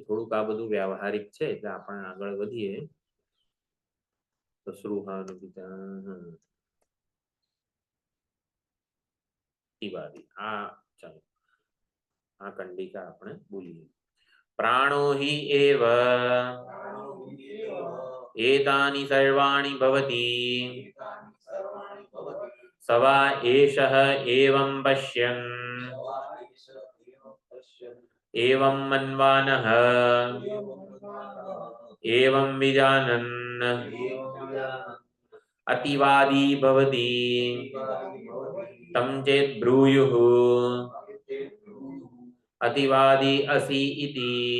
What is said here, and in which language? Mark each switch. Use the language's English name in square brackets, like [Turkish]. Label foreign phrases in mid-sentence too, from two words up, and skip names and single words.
[Gujarati] થોડુંક આ બધું વ્યવહારિક છે એટલે આપણે આગળ વધીએ. તો શ્રુહાનું પિતા આ ચાલો આ કંડિકા આપણે બોલીએ. [Sanskrit] પ્રાણો હિ એવ एतानि सर्वाणि भवति सवा एषः एवं पश्यन् एवं मन्वानः एवं विजानन् अतिवादी भवति तं चेत् ब्रूयुः अतिवादी असि इति